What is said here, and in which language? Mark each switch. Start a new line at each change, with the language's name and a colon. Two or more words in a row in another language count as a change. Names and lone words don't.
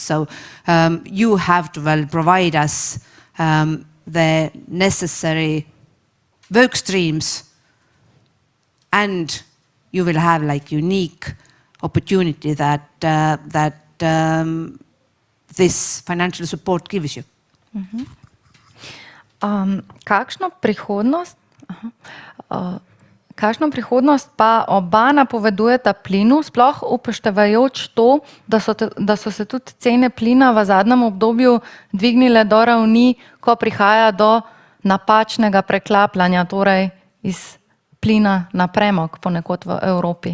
English: So you have to well provide us the necessary work streams, and you will have like unique opportunity that this financial support gives you.
Slovenian: Kakšno prihodnost pa oba napovedujeta plinu, sploh upoštevajoč to, da so se tudi cene plina v zadnjem obdobju dvignile do ravni, ko prihaja do napačnega preklapljanja, torej iz plina na premog ponekod v Evropi.